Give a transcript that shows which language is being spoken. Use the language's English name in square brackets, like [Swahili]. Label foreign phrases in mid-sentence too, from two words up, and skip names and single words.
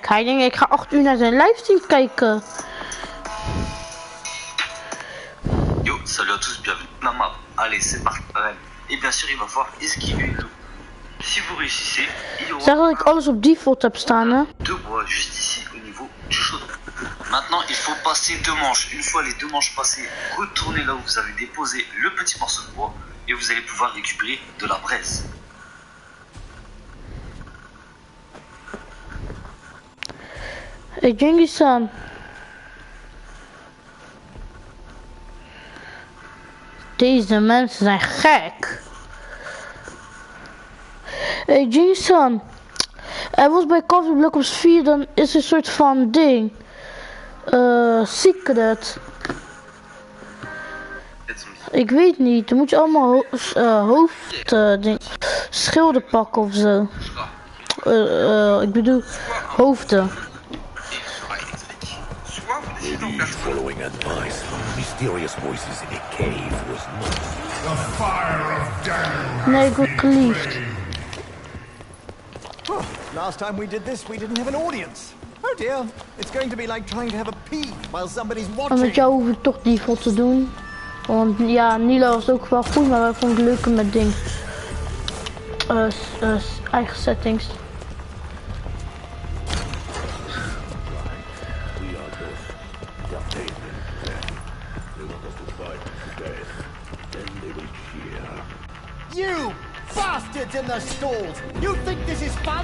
[Dutch] Hij denkt ik ga 8 uur naar zijn livestream kijken. [French] Yo, salut à tous, bienvenue dans ma map. Allez, c'est parti. Et bien sûr, il va falloir esquiver le loup. Si vous réussissez, il y aura... [Dutch] Zeg dat ik alles op default heb staan, hè. [French] Deux bois juste ici au niveau du chaudron. Maintenant, il faut passer 2 manches. Une fois les 2 manches passées, retournez là où vous avez déposé le petit morceau de bois et vous allez pouvoir récupérer de la braise. [English] Hey Genghis-san. [Dutch] Deze mensen zijn gek. [English] Hey Genghis-san. [Dutch] Er was bij Cob4 Black Ops 4 dan is een soort van ding. Secret. Ik weet niet. Dan moet je allemaal schilden pakken of zo. Ik bedoel hoofden. [English] Maybe following advice from mysterious voices in a cave was not. The fire of Daniel. [Dutch] Nee, ik word geliefd. [English] Last time we did this, we didn't have an audience. Oh dear, it's going to be like trying to have a pee while somebody's [Dutch] En [English] watching. [Dutch] met jou hoef ik toch default te doen. Want ja, Nilo was ook wel goed, maar wij vonden het leuker met ding. Eigen settings. [English] You bastards in the stalls! You think this is fun?